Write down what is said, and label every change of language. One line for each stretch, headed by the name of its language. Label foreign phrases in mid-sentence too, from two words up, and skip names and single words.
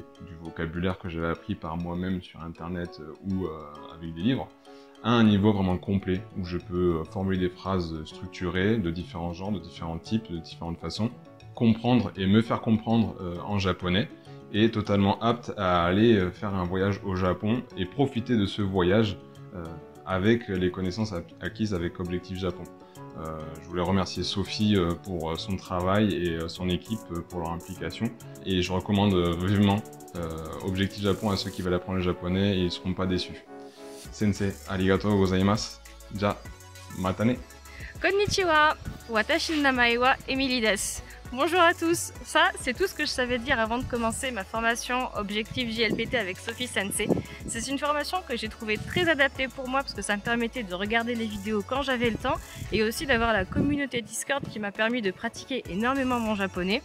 French: du vocabulaire que j'avais appris par moi-même sur internet ou avec des livres à un niveau vraiment complet où je peux formuler des phrases structurées de différents genres, de différents types, de différentes façons, comprendre et me faire comprendre en japonais et totalement apte à aller faire un voyage au Japon et profiter de ce voyage avec les connaissances acquises avec Objectif Japon. Je voulais remercier Sophie pour son travail et son équipe pour leur implication. Et je recommande vivement Objectif Japon à ceux qui veulent apprendre le japonais et ils ne seront pas déçus.
Japanese: 先生、ありがとうございます. じゃ、またね. こんにちは、私の名前はEmilyです.
French: Bonjour à tous, ça c'est tout ce que je savais dire avant de commencer ma formation Objectif JLPT avec Sophie Sensei. C'est une formation que j'ai trouvée très adaptée pour moi parce que ça me permettait de regarder les vidéos quand j'avais le temps et aussi d'avoir la communauté Discord qui m'a permis de pratiquer énormément mon japonais.